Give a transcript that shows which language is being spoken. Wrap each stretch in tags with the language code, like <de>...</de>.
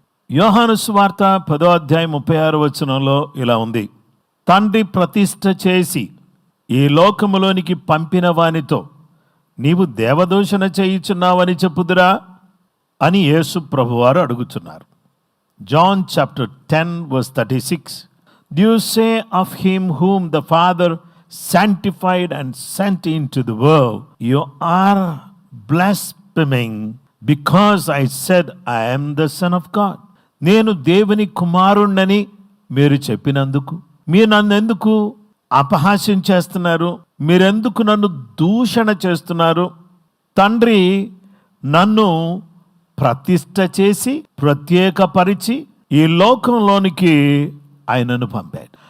<te>యోహాను సువార్త 10వ అధ్యాయం 36వ వచనంలో ఇలా ఉంది: తండ్రి ప్రతిష్ఠ చేసి ఈ లోకములోనికి పంపిన వానితో నీవు దేవదూషణ చేయుచున్నావని చెప్పుదురా అని యేసు ప్రభువారు అడుగుతున్నారు.</te> <en>John chapter 10 verse 36. Do you say of him whom the Father sanctified and sent into the world, you are blaspheming because I said I am the Son of God?</en> <te>నేను దేవుని కుమారుణ్ణని మీరు చెప్పినందుకు మీరు నన్ను ఎందుకు అపహాస్యం చేస్తున్నారు? మీరెందుకు నన్ను దూషణ చేస్తున్నారు? తండ్రి నన్ను ప్రతిష్ఠ చేసి ప్రత్యేకపరిచి ఈ లోకంలోనికి ఆయనను పంపాడు.</te>